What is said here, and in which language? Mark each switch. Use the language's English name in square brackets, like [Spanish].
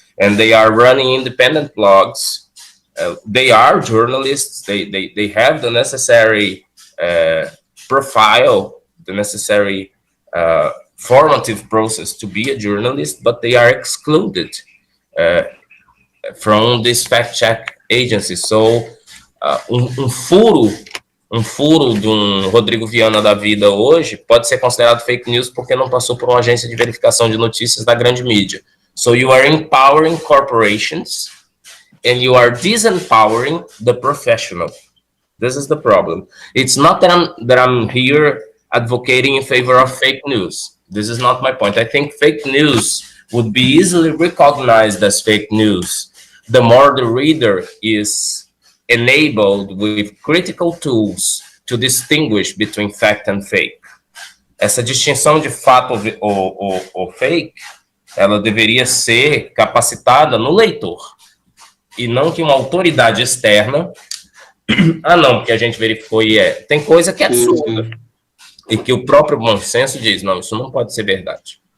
[English] And they are running independent blogs. They are journalists. They have the necessary profile, the necessary formative process to be a journalist, but they are excluded from this fact-check agency. [Portuguese] So, furo de Rodrigo Viana da vida hoje pode ser considerado fake news porque não passou por uma agência de verificação de notícias da grande mídia. [English] So you are empowering corporations and you are disempowering the professional. This is the problem. It's not that I'm here advocating in favor of fake news. This is not my point. I think fake news would be easily recognized as fake news the more the reader is enabled with critical tools to distinguish between fact and fake. [Portuguese] Essa distinção de fato ou fake, ela deveria ser capacitada no leitor, e não que uma autoridade externa, não, porque a gente verificou e tem coisa que é absurda, e que o próprio bom senso diz, não, isso não pode ser verdade.